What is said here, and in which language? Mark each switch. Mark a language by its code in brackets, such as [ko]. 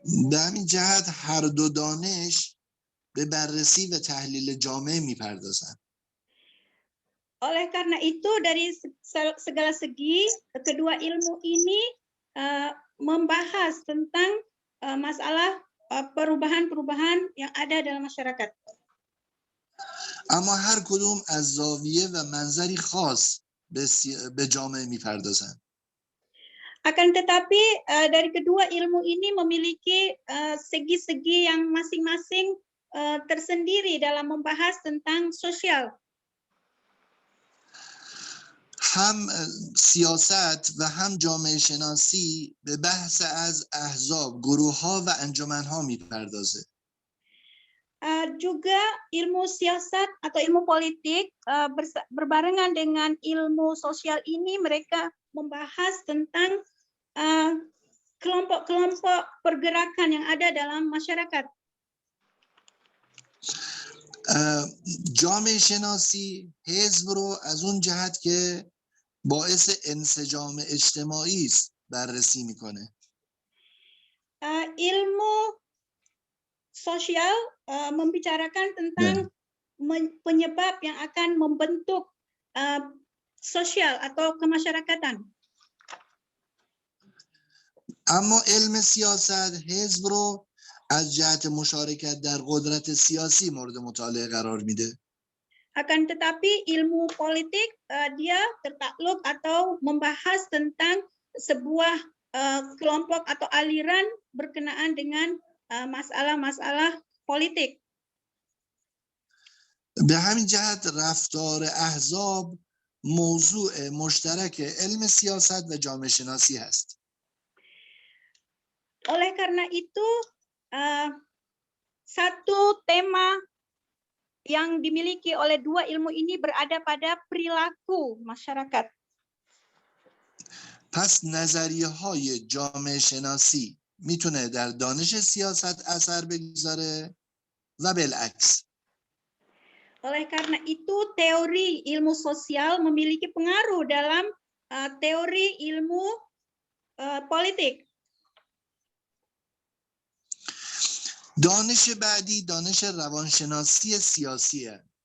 [fa] به همین جهت هر دو دانش به بررسی و تحلیل جامعه میپردازن. [ms] Oleh karena itu dari segala segi kedua ilmu ini membahas tentang masalah perubahan-perubahan yang ada dalam masyarakat. [fa] اما هر کدوم از زاویه و منظری خاص به جامعه میپردازن. [ms] Akan tetapi dari kedua ilmu ini memiliki segi-segi yang masing-masing tersendiri dalam membahas tentang sosial. [fa] هم سیاست و هم جامعه شناسی به بحث از احزاب، گروه‌ها و انجمن‌ها میپردازه. [ms] Juga ilmu siasat atau ilmu politik berbarengan dengan ilmu sosial ini mereka membahas tentang kelompok-kelompok pergerakan yang ada dalam masyarakat. [fa] جامعه شناسی حزب رو از اون جهت که باعث انسجام اجتماعی است بررسی میکنه. [ms] Ilmu sosial membicarakan tentang penyebab yang akan membentuk sosial atau kemasyarakatan. [fa] اما علم سیاست حزب رو از جهت مشارکت در قدرت سیاسی مورد مطالعه قرار میده. [ms] Akan tetapi ilmu politik dia tertakluk atau membahas tentang sebuah kelompok atau aliran berkenaan dengan masalah-masalah politik. [fa] به همین جهت رفتار احزاب موضوع مشترک علم سیاست و جامعه شناسی هست. [ms] Oleh karena itu satu tema yang dimiliki oleh dua ilmu ini berada pada perilaku masyarakat. [fa] پس نظریه های جامعه شناسی میتونه در دانش سیاست اثر بگذاره و بالعکس. [ms] Oleh karena itu teori ilmu sosial memiliki pengaruh dalam teori ilmu politik. [fa] دانش بعدی دانش روانشناسی سیاسیه.